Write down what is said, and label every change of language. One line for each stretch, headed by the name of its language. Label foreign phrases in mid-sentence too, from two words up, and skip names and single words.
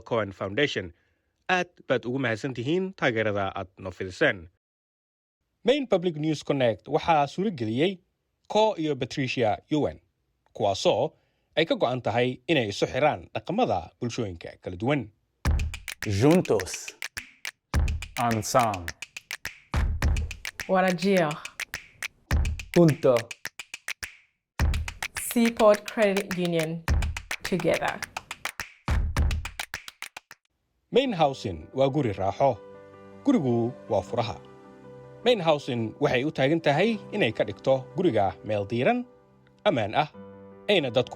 Somali: Cohen Foundation aad baad ugu mahadsan tihiin taageerada aad noo fidiseen Maine Public News Connect waxaa suurageliyey Co iyo Patricia Yowen kuwaasoo ay ka go'an tahay inay isu xiraan dhaqamada bulshooyinka kala duwan
Spanish: Juntos. Ensemble.
Somali: Warajir.
Portuguese: Junto.
English: Seaport Credit Union. Together.
Somali: Maine Housing waa guri raaxo gurigu waa furaha Maine Housing waxay u taagan tahay inay ka dhigto guriga meel diiran ammaan ah ayna dadku